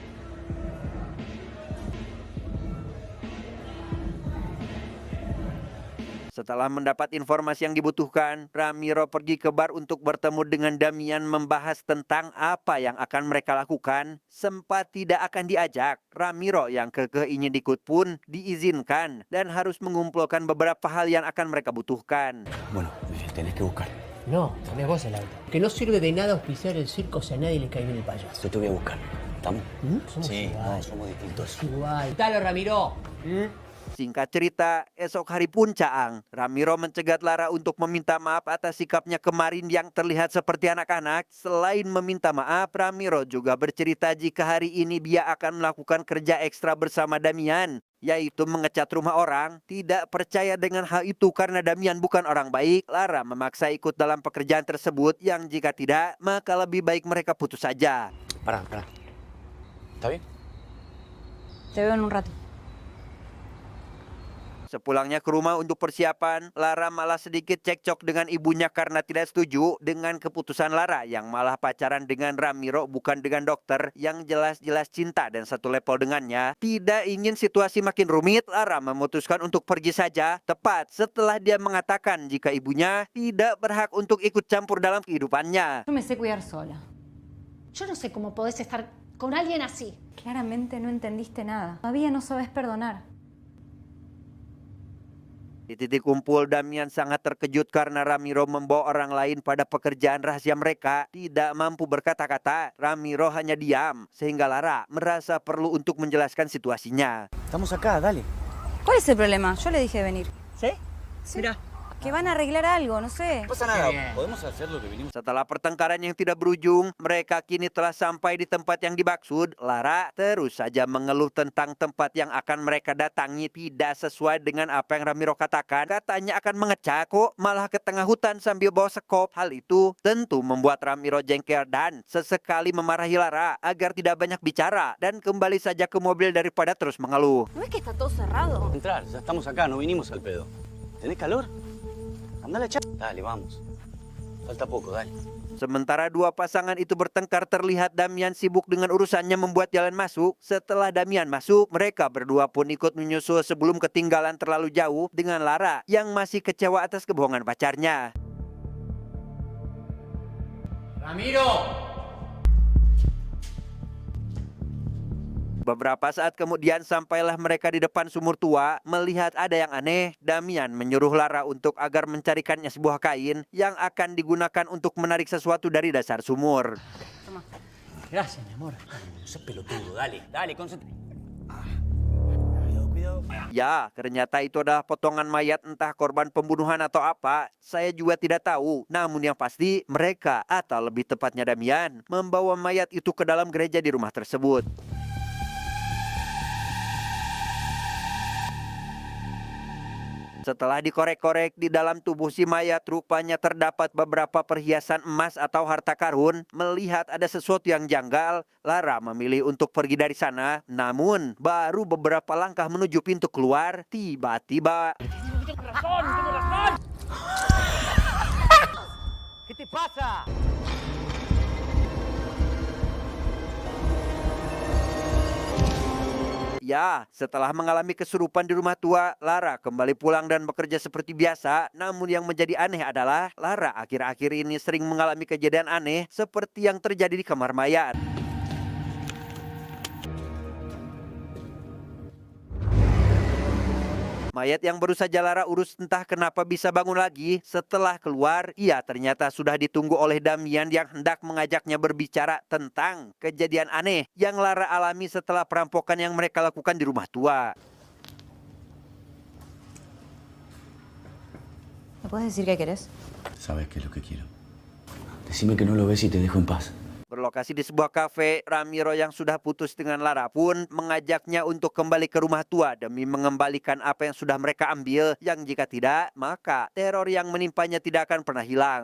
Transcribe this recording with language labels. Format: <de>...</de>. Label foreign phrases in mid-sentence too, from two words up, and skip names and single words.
<id>Setelah mendapat informasi yang dibutuhkan, Ramiro pergi ke bar untuk bertemu dengan Damian membahas tentang apa yang akan mereka lakukan. Sempat tidak akan diajak, Ramiro yang kekeh ingin ikut pun diizinkan dan harus mengumpulkan beberapa hal yang akan mereka butuhkan.</id> <es>Bueno, tenés que buscar. No, ponés vos el auto. Que no sirve de nada auspiciar el circo si a nadie le cae bien el payaso. Yo te voy a buscar. ¿Estamos? Somos Sí, igual. no, somos distintos. Igual. Dale, Ramiro.</es> <id>Singkat cerita, esok hari pun Caang, Ramiro mencegat Lara untuk meminta maaf atas sikapnya kemarin yang terlihat seperti anak-anak. Selain meminta maaf, Ramiro juga bercerita jika hari ini dia akan melakukan kerja ekstra bersama Damian, yaitu mengecat rumah orang. Tidak percaya dengan hal itu karena Damian bukan orang baik, Lara memaksa ikut dalam pekerjaan tersebut yang jika tidak, maka lebih baik mereka putus saja.</id> <es>Pará. ¿Está bien? Te veo en un rato.</es> <id>Sepulangnya ke rumah untuk persiapan, Lara malah sedikit cekcok dengan ibunya karena tidak setuju dengan keputusan Lara yang malah pacaran dengan Ramiro bukan dengan dokter yang jelas-jelas cinta dan satu level dengannya. Tidak ingin situasi makin rumit, Lara memutuskan untuk pergi saja tepat setelah dia mengatakan jika ibunya tidak berhak untuk ikut campur dalam kehidupannya.</id> <es>Yo me sé cuidar sola. Yo no sé cómo podés estar con alguien así. Claramente no entendiste nada. Todavía no sabes perdonar.</es> <id>Di titik kumpul, Damian sangat terkejut karena Ramiro membawa orang lain pada pekerjaan rahasia mereka. Tidak mampu berkata-kata, Ramiro hanya diam, sehingga Lara merasa perlu untuk menjelaskan situasinya.</id> <es>Estamos acá, dale. ¿Cuál es el problema? Yo le dije de venir. ¿Sí? Sí. Mira. Que van a arreglar algo, no sé. No pasa nada, podemos hacer lo que vinimos.</es> <id>Setelah pertengkaran yang tidak berujung, mereka kini telah sampai di tempat yang dimaksud. Lara terus saja mengeluh tentang tempat yang akan mereka datangi tidak sesuai dengan apa yang Ramiro katakan. Katanya akan mengecat kok, malah ke tengah hutan sambil bawa sekop. Hal itu tentu membuat Ramiro jengkel dan sesekali memarahi Lara agar tidak banyak bicara dan kembali saja ke mobil daripada terus mengeluh.</id> <es>¿No ves que está todo cerrado? Entrar, ya estamos acá, no vinimos al pedo. ¿Tenés calor? Andale, dale, vamos. Falta poco, dale.</es> <id>Sementara dua pasangan itu bertengkar, terlihat Damian sibuk dengan urusannya membuat jalan masuk. Setelah Damian masuk, mereka berdua pun ikut menyusul sebelum ketinggalan terlalu jauh dengan Lara yang masih kecewa atas kebohongan pacarnya. Ramiro. Beberapa saat kemudian sampailah mereka di depan sumur tua. Melihat ada yang aneh, Damian menyuruh Lara untuk agar mencarikannya sebuah kain yang akan digunakan untuk menarik sesuatu dari dasar sumur.</id> <es>Gracias, mi amor. No seas pelotudo, dale, concéntrate. Cuidado.</es> <id>Ya, ternyata itu adalah potongan mayat entah korban pembunuhan atau apa. Saya juga tidak tahu. Namun yang pasti, mereka atau lebih tepatnya Damian membawa mayat itu ke dalam gereja di rumah tersebut. Setelah dikorek-korek di dalam tubuh si mayat, rupanya terdapat beberapa perhiasan emas atau harta karun. Melihat ada sesuatu yang janggal, Lara memilih untuk pergi dari sana. Namun, baru beberapa langkah menuju pintu keluar, tiba-tiba...</id> <es>¿Qué te pasa?</es> <id>Ya, setelah mengalami kesurupan di rumah tua, Lara kembali pulang dan bekerja seperti biasa. Namun yang menjadi aneh adalah Lara akhir-akhir ini sering mengalami kejadian aneh seperti yang terjadi di kamar mayat. Mayat yang baru saja Lara urus entah kenapa bisa bangun lagi. Setelah keluar, ia ternyata sudah ditunggu oleh Damian yang hendak mengajaknya berbicara tentang kejadian aneh yang Lara alami setelah perampokan yang mereka lakukan di rumah tua.</id> <es>¿Me puedes decir qué querés? ¿Sabes qué es lo que quiero? Decime que no lo ves y te dejo en paz.</es> <id>Berlokasi di sebuah kafe, Ramiro yang sudah putus dengan Lara pun mengajaknya untuk kembali ke rumah tua demi mengembalikan apa yang sudah mereka ambil, yang jika tidak, maka teror yang menimpanya tidak akan pernah hilang.</id>